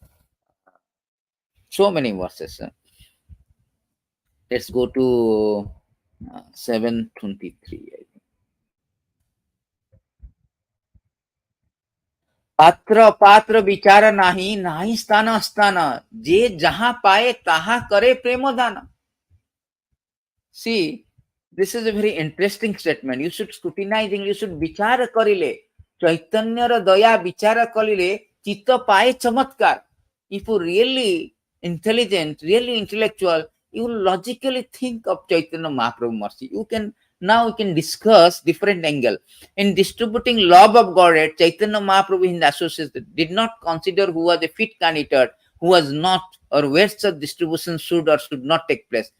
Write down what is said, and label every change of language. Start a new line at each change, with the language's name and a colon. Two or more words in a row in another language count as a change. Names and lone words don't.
English: So many verses. Let's go to 723.
Bangla: পাত্র পাত্র বিচার নাহি, নাহি স্থান স্থান, যে যাহাঁ পায় তাহাঁ করে প্রেম দান.
English: See, this is a very interesting statement. You should scrutinize, you should
Bangla: বিচার করিলে. চৈতন্যের দয়া বিচার করিলে, চিত্ত পায় চমৎকার.
English: If you really intelligent, really intellectual, you will logically think of Chaitanya Mahaprabhu mercy. Now we can discuss different angle. In distributing love of Godhead, Chaitanya Mahaprabhu in the associates did not consider who was a fit candidate, who was not, or where such distribution should or should not take place.